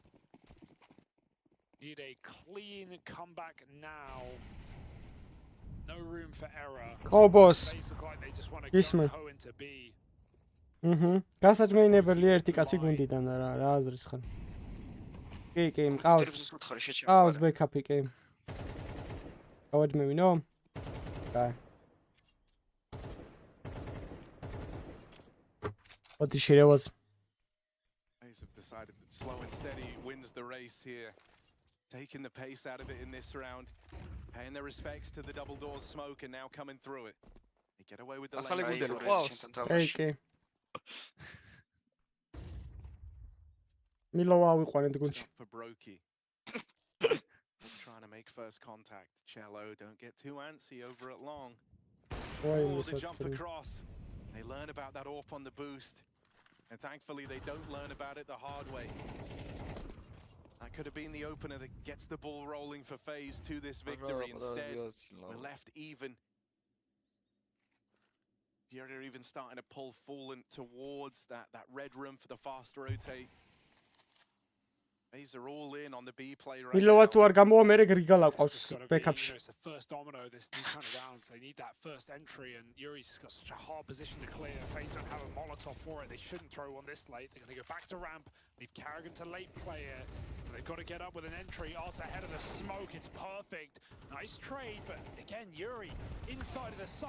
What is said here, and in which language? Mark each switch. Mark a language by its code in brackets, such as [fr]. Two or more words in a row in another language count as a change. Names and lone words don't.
[en] Need a clean comeback now. No room for error. Oh, boss. FaZe look like they just want to go into B. [ka] გასაჭმეინებელი ერთი კაცი გუნდიდან რა აზრის ხარ? კი, მყავს ბექაპი კი. გავაჯმევინო? კაი. [en] What she was. Have decided that slow and steady wins the race here. taking the pace out of it in this round, paying their respects to the double doors smoke, and now coming through it. They get away with the [ka] Okay. Milova ვიყვანეთ გუნდში. [en] For Brokey. Trying to make first contact. Cello, don't get too antsy over at long. Oh, the jump across. They learn about that AWP on the boost. And thankfully, they don't learn about it the hard way. That could have been the opener that gets the ball rolling for phase to this victory. Instead, we're left even. You're even starting to pull Fallen towards that red room for the fast rotate. These are all in on the B play right Milova now. [ka] თუ არ გამოვა მე რიგალა ყავს ბექაპში. [en] It's the first domino these kind of rounds. They need that first entry, and Yuri's got such a hard position to clear. FaZe don't have a Molotov for it. They shouldn't throw one this late. They're going to go back to ramp, leave Carrigan to late play it. They've got to get up with an entry. Art ahead of the smoke. It's perfect. Nice trade, but again, Yuri inside of the site.